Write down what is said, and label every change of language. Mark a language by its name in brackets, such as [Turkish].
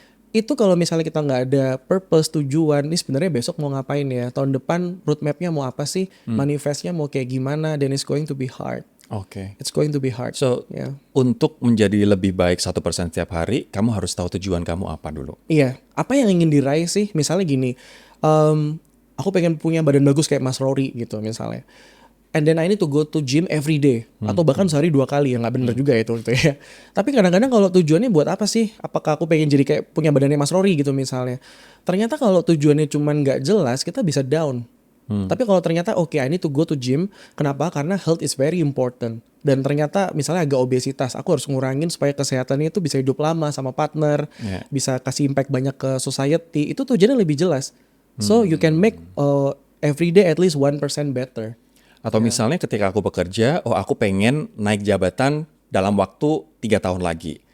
[Indonesian] Itu kalau misalnya kita nggak ada purpose, tujuan, ini sebenarnya besok mau ngapain ya, tahun depan roadmapnya mau apa sih, manifestnya mau kayak gimana, [English] then it's going to be hard. [Indonesian] Oke. [English] It's going to be hard. [Indonesian] So, untuk menjadi lebih baik 1% setiap hari, kamu harus tahu tujuan kamu apa dulu. Iya, apa yang ingin diraih sih? Misalnya gini, aku pengen punya badan bagus kayak Mas Rory gitu misalnya. [English] And then I need to go to gym every day. [Indonesian] Atau bahkan sehari 2 kali, ya nggak bener juga itu ya. Tapi kadang-kadang kalau tujuannya buat apa sih? Apakah aku pengen jadi kayak punya badannya Mas Rory gitu misalnya. Ternyata kalau tujuannya cuman nggak jelas, kita bisa down. Tapi kalau ternyata [English] I need to go to gym. [Indonesian] Kenapa? Karena [English] health is very important. [Indonesian] Dan ternyata misalnya agak obesitas, aku harus ngurangin supaya kesehatannya itu bisa hidup lama sama partner. Bisa kasih impact banyak ke society. Itu tujuannya lebih jelas. [English] So you can make every day at least 1% better. [Indonesian] Atau misalnya ketika aku bekerja, aku pengen naik jabatan dalam waktu 3 tahun lagi.